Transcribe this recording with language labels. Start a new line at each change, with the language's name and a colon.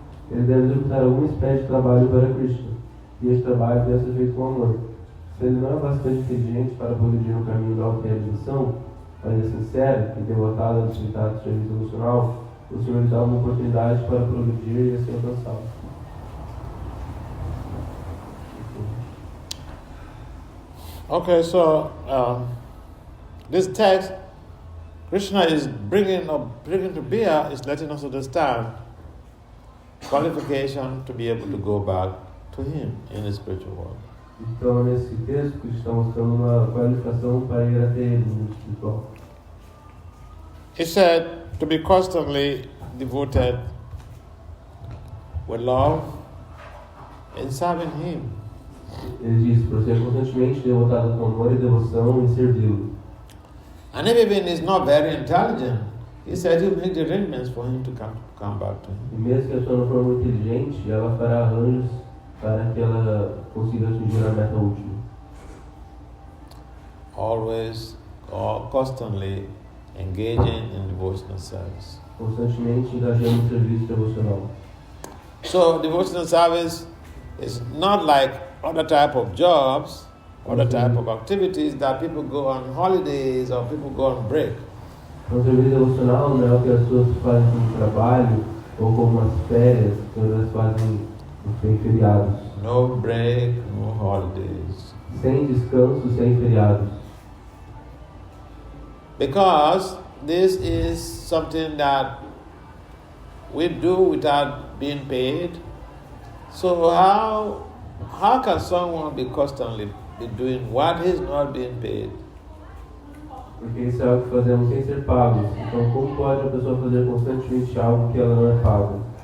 Portuguese: Ele deve executar alguma espécie de trabalho para Krishna, e este trabalho deve ser feito com amor. Se ele não é bastante inteligente para progredir no caminho da auto-realização, mas é sincero e devotado ao resultado do serviço devocional, o Senhor lhe dá uma oportunidade para progredir e assim alcançá-lo.
English: Okay, so this text, Krishna is bringing to bear, is letting us understand qualification to be able to go back to Him in the spiritual world.
Portuguese: Então, nesse texto, Cristo está mostrando uma qualificação para ir até Ele no mundo espiritual.
English: He said to be constantly devoted with love in serving Him.
Portuguese: Ele disse para ser constantemente devotado com amor e devoção em servi-lo.
English: And if even is not very intelligent, he said he'll make the arrangements for him to come back to him.
Portuguese: E mesmo que a pessoa não for muito inteligente, ela fará arranjos para que ela consiga atingir a meta última.
English: Always, constantly engaging in devotional service.
Portuguese: Constantemente engajando no serviço devocional.
English: So devotional service is not like other type of jobs. other type of activities that people go on holidays or people go on break.
Portuguese: Então, serviço devocional não é o que as pessoas fazem como trabalho ou como as férias, que elas fazem sem feriados.
English: No break, no holidays.
Portuguese: Sem descanso, sem feriados.
English: Because this is something that we do without being paid. So how can someone be constantly be doing what is not being paid?
Portuguese: Porque isso é algo que fazemos sem ser pagos. Então, como pode a pessoa fazer constantemente algo que ela não é paga?